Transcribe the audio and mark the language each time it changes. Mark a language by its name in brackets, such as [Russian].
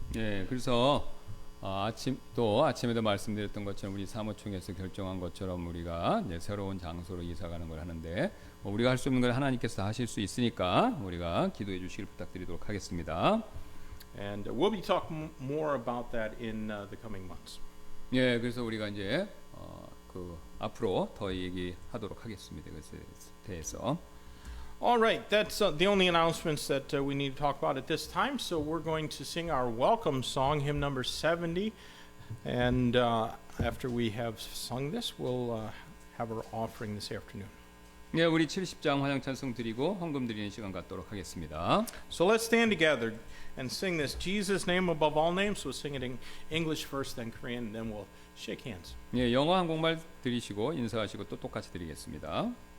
[Korean] 예, 그래서 아침에도 말씀드렸던 것처럼 우리 사무총에서 결정한 것처럼 우리가 이제 새로운 장소로 이사가는 걸 하는데 우리가 할 수 없는 걸 하나님께서 하실 수 있으니까 우리가 기도해 주시길 부탁드리도록 하겠습니다. [English] And we'll be talking more about that in the coming months. [Korean] 예, 그래서 우리가 이제 그 앞으로 더 얘기하도록 하겠습니다. 그것에 대해서. [English] All right, that's the only announcements that we need to talk about at this time. So we're going to sing our welcome song, hymn number 70. And after we have sung this, we'll have our offering this afternoon. [Korean] 네, 우리 70장 환영 찬송 드리고 헌금 드리는 시간 갖도록 하겠습니다. [English] So let's stand together and sing this Jesus' name above all names. We'll sing it in English first, then Korean, and then we'll shake hands. [Korean] 예, 영어 한국말 드리시고 인사하시고 또 똑같이 드리겠습니다.